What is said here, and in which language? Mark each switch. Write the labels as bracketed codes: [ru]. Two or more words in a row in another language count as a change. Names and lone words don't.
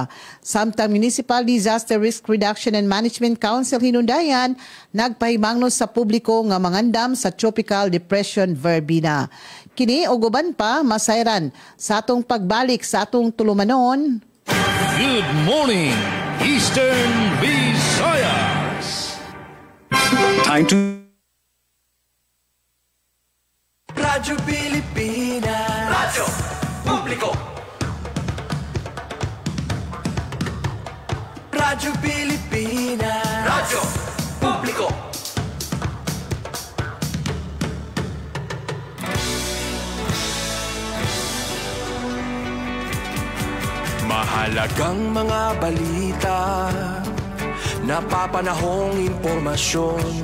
[ceb] Samtang Municipal Disaster Risk Reduction and Management Council Hinundayan nagpahimangno sa publiko nga mangandam sa Tropical Depression Verbena. Kini og uban pa masayran sa atong pagbalik sa atong tulumanon. [en] Good morning, Eastern Visayas. Time to Radyo Pilipinas. Radyo Publiko. Radyo Pilipinas. Radyo Publiko. [tl] Mahalagang mga balita, napapanahong impormasyon.